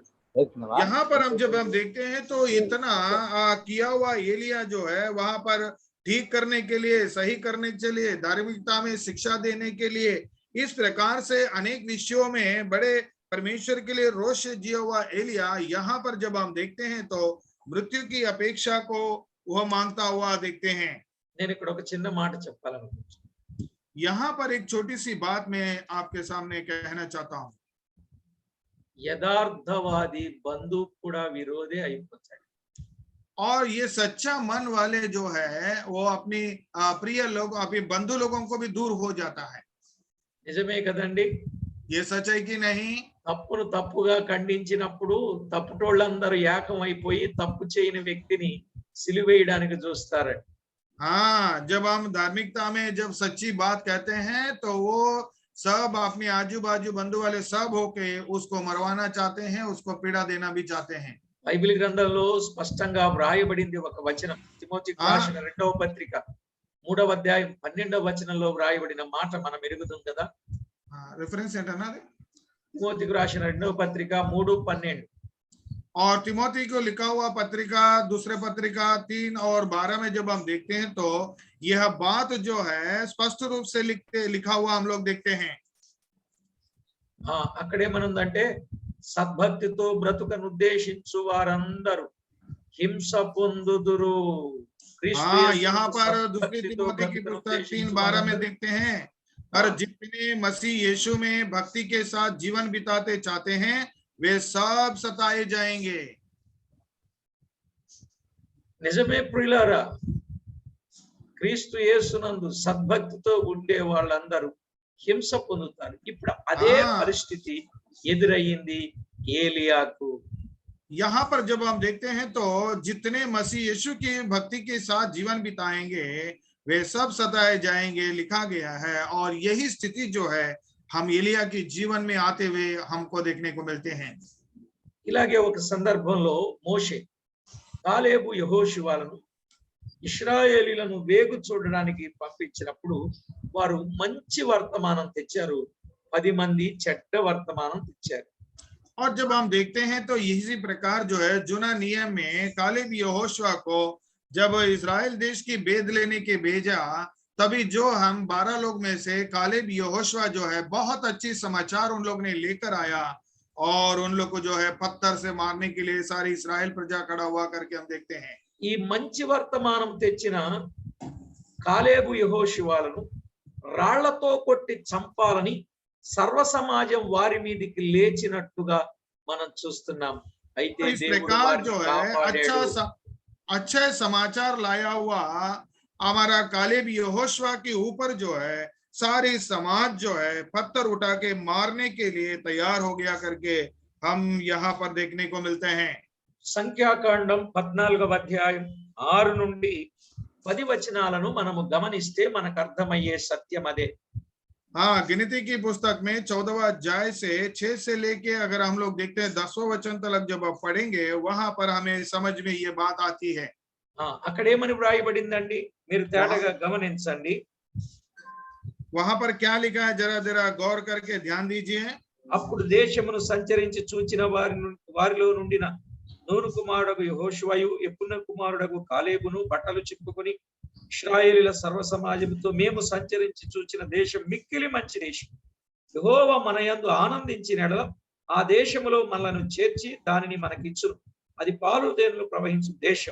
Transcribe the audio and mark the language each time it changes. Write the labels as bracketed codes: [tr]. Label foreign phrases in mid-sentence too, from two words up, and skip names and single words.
[hi] यहाँ पर जब हम देखते हैं तो इतना किया हुआ एलिया जो है वहां पर ठीक करने के लिए, सही करने के लिए, धार्मिकता में शिक्षा देने के लिए, इस प्रकार से अनेक विषयों में बड़े परमेश्वर के लिए रोष से जिया हुआ एलिया यहाँ पर जब हम देखते हैं तो मृत्यु की अपेक्षा को वह मांगता हुआ देखते हैं। [te] నేను ఇక్కడ ఒక చిన్న మాట చెప్పాలనుకుంటున్నాను. [hi] यहाँ पर एक छोटी सी बात मैं आपके सामने कहना चाहता हूँ। [te] యథార్థవాది బంధువు కూడా విరోధే అయిపోతాడు. [hi] और ये सच्चा मन वाले जो है वो अपनी प्रिय लोग, अपने बंधु लोगों को भी दूर हो जाता है। [te] నిజమే కదండి? [hi] ये सच है कि नहीं? [te] తప్పును తప్పుగా ఖండించినప్పుడు తప్పుటోళ్ళందరూ ఏకం అయిపోయి తప్పు చేయని వ్యక్తిని సిలువేయడానికి చూస్తారు. [hi] हाँ, जब हम धार्मिकता में जब सच्ची बात कहते हैं तो वो सब अपने आजू बाजू बंधु वाले सब होके उसको मरवाना चाहते हैं, उसको पीड़ा देना भी चाहते हैं। [te] బైబిల్ గ్రంథంలో స్పష్టంగా వ్రాయబడింది ఒక వచనం. తిమోతికి రాసిన 2వ పత్రిక 3వ అధ్యాయం 12వ వచనంలో వ్రాయబడిన మాట మనం ఎరుగుతాం కదా. रेफरेंस ఏంటన్నా? తిమోతికి రాసిన 2వ పత్రిక 3:12. [hi] और तिमोथी को लिखा हुआ पत्रिका दूसरे पत्रिका 3 और 12 में जब हम देखते हैं तो यह बात जो है स्पष्ट रूप से लिखा हुआ हम लोग देखते हैं। [te] అక్కడేమనుందంటే సద్భక్తితో బ్రతుకను ఉద్దేశించు వారందరూ హింస పొందుదురు. [hi] यहाँ पर दूसरी तिमोथी की पुस्तक 3:12 में देखते हैं, और जितने मसीह यीशु में भक्ति के साथ जीवन बिताते चाहते हैं वे सब सताए जाएंगे। [te] నిజమే ప్రియులారా, క్రీస్తు యేసునందు సద్భక్తితో ఉండే వాళ్ళందరూ హింస పొందుతారు. ఇప్పుడు అదే పరిస్థితి ఎదురయ్యింది ఏలియాకు. [hi] यहाँ पर जब हम देखते हैं तो जितने मसीह यीशु की भक्ति के साथ जीवन बिताएंगे वे सब सताए जाएंगे, लिखा गया है। और यही स्थिति जो है हम एलिया की जीवन में आते हुए हमको देखने को मिलते हैं। [te] ఇలాగే ఒక సందర్భంలో మోషే కాలేబు యెహోషువలను ఇశ్రాయేలీలను వేగు చూడడానికి పంపించినప్పుడు వారు మంచి వర్తమానం తెచ్చారు, 10 మంది చెడ్డ వర్తమానం తెచ్చారు. [hi] और जब हम देखते हैं तो इसी प्रकार जो है जुना नियम में कालेब यहोशुआ को जब इस्राएल देश की बेद लेने के भेजा, तभी जो हम 12 लोग में से कालेब यहोशुआ जो है बहुत अच्छी समाचार उन लोग ने लेकर आया, और उन लोग को जो है पत्थर से मारने के लिए सारी इस्राएल प्रजा खड़ा हुआ करके हम देखते हैं। [te] ఈ మంచి వర్తమానం తెచ్చిన కాలేబు యెహోషువలను రాళ్లతో కొట్టి చంపాలని సర్వ సమాజం వారి మీదకి లేచినట్టుగా మనం చూస్తున్నాం. అయితే [hi] इस प्रकार जो है अच्छा समाचार लाया हुआ हमारा कालेब यहोशुआ के ऊपर जो है सारी समाज जो है पत्थर उठा के मारने के लिए तैयार हो गया करके हम यहाँ पर देखने को मिलते हैं। [te] సంఖ్యాకాండం 14వ అధ్యాయం 6 నుండి 10 వచనాలను మనము గమనిస్తే మనకు అర్థమయ్యే సత్యం అదే. [hi] हाँ, गिनती की पुस्तक में 14वां अध्याय से 6 से लेके अगर हम लोग देखते हैं 10वां वचन तक जब आप पढ़ेंगे वहां पर हमें समझ में ये बात आती है। [te] అక్కడేమని వ్రాయబడిందండి, మీరు తేటగా గమనించండి. [hi] वहां पर क्या लिखा है जरा जरा गौर करके ध्यान दीजिए। [te] అప్పుడు దేశమును సంచరించి చూచిన వారిలో నుండిన నూను కుమారుడగు యెహోషువయు యెఫున్నె కుమారుడగు కాలేబును బట్టలు చిప్పుకొని ఇశ్రాయేలీల సర్వ సమాజంతో మేము సంచరించి చూచిన దేశం మిక్కిలి మంచి దేశం, యెహోవా మన యందు ఆనందించిన ఎడల ఆ దేశములో మనలను చేర్చి దానిని మనకిచ్చును, అది పాలు తేనెలు ప్రవహించు దేశం.